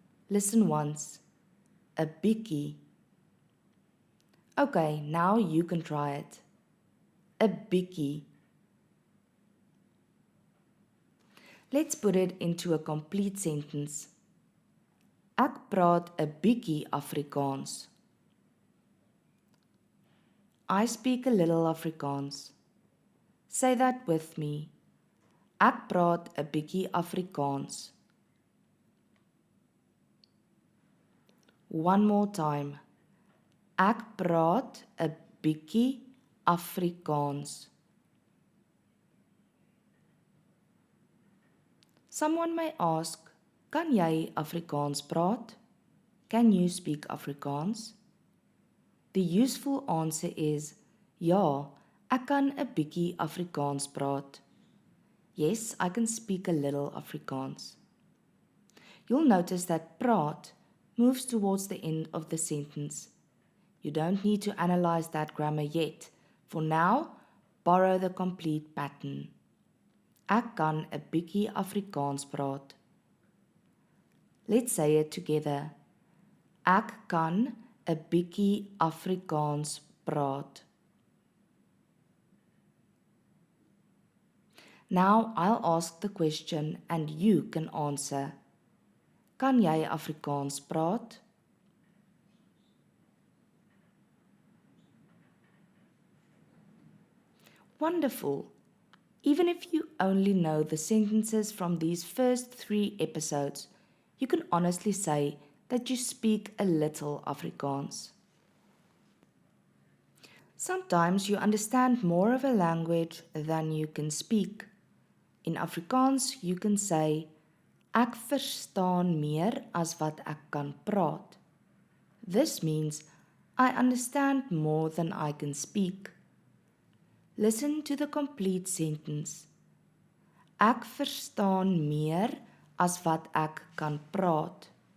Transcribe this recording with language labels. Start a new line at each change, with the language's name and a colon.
English: Listen once. A bietjie. Okay, now you can try it. A bietjie. Let's put it into a complete sentence.
Afrikaans: Ek praat 'n bietjie Afrikaans.
English: I speak a little Afrikaans. Say that with me.
Afrikaans: Ek praat 'n bietjie Afrikaans.
English: One more time.
Afrikaans: Ek praat 'n bietjie Afrikaans.
English: Someone may ask,
Afrikaans: kan jy Afrikaans praat?
English: Can you speak Afrikaans? The useful answer is,
Afrikaans: ja, ek kan 'n bietjie Afrikaans praat.
English: Yes, I can speak a little Afrikaans. You'll notice that praat moves towards the end of the sentence. You don't need to analyze that grammar yet. For now, borrow the complete pattern.
Afrikaans: Ek kan 'n bietjie Afrikaans praat.
English: Let's say it together.
Afrikaans: Ek kan 'n bietjie Afrikaans praat.
English: Now I'll ask the question and you can answer.
Afrikaans: Kan jy Afrikaans praat?
English: Wonderful! Even if you only know the sentences from these first 3 episodes, you can honestly say that you speak a little Afrikaans. Sometimes you understand more of a language than you can speak. In Afrikaans, you can say,
Afrikaans: ek verstaan meer as wat ek kan praat.
English: This means I understand more than I can speak. Listen to the complete sentence.
Afrikaans: Ek verstaan meer as wat ek kan praat.